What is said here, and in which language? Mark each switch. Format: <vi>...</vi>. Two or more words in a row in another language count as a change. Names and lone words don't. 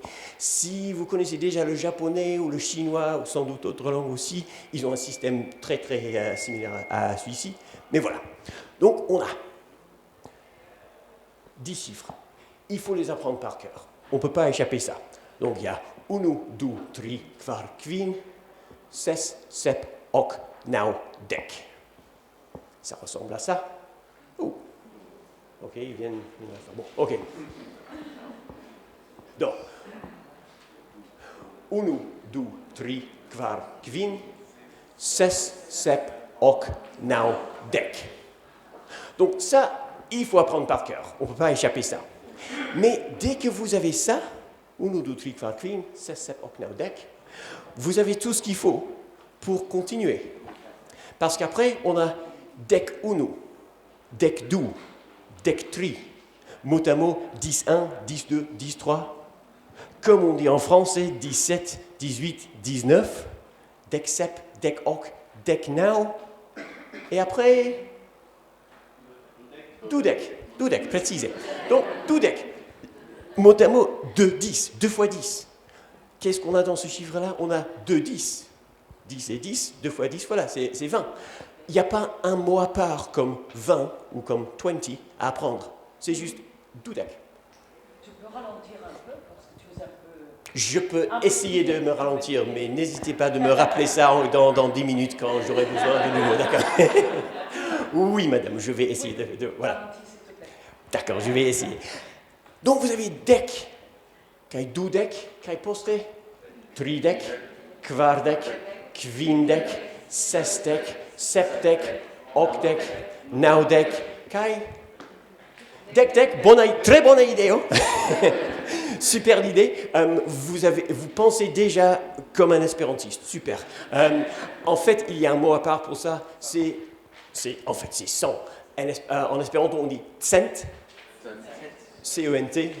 <fr>Si vous connaissez déjà le japonais ou le chinois, ou sans doute d'autres langues aussi, ils ont un système très très similaire à celui-ci. Mais voilà. Donc on a 10 chiffres. Il faut les apprendre par cœur. On ne peut pas échapper ça. Donc il y a</fr> <eo>unu, du, tri, kvar, kvin, ses, sep, ok, nau, dek.</eo> <fr>Ça ressemble à ça. Oh. Ok, ils viennent. Bon, ok. Donc,</fr> <eo>unu, du, tri, kvar, kvin, ses, sep, ok, nau, dek.</eo> <fr>Donc ça, il faut apprendre par cœur. On ne peut pas échapper ça. Mais dès que vous avez ça,</fr> <eo>unu, du, tri, kvar, kvin, ses, sep, ok, nau, dek,</eo> <fr>vous avez tout ce qu'il faut pour continuer. Parce qu'après, on a</fr> <eo>dek unu, dek du, dek tri,</eo> <fr>mot à mot 10-1, 10-2, 10-3. Comme on dit en français, 17, 18, 19,</fr> <eo>dek sep, dek ok, dek nau,</eo> <fr>et après, dudek, précisé. Donc, dudek, mot à mot, 2, 10, 2 fois 10. Qu'est-ce qu'on a dans ce chiffre-là? On a 2, 10. 10 et 10, 2 fois 10, voilà, c'est 20. Il n'y a pas un mot à part comme 20 ou comme 20 à apprendre. C'est juste dudek. Tu peux ralentir un peu parce que tu es un peu... Je peux essayer de me ralentir, mais n'hésitez pas de me rappeler ça dans 10 minutes quand j'aurai besoin de nouveau, d'accord? Oui, madame, je vais essayer de voilà. D'accord, je vais essayer. Donc, vous avez</fr> <eo>dek, kai dudek, kai poste, tridek, kvardek, kvindek, sesdek, sepdek, okdek, naudek, kai Dec,</eo> <fr>très bonne idée. Hein. Super idée. Vous pensez déjà comme un espérantiste. Super. En fait, il y a un mot à part pour ça. C'est 100. En espéranto, on dit cent. C-E-N-T.</fr>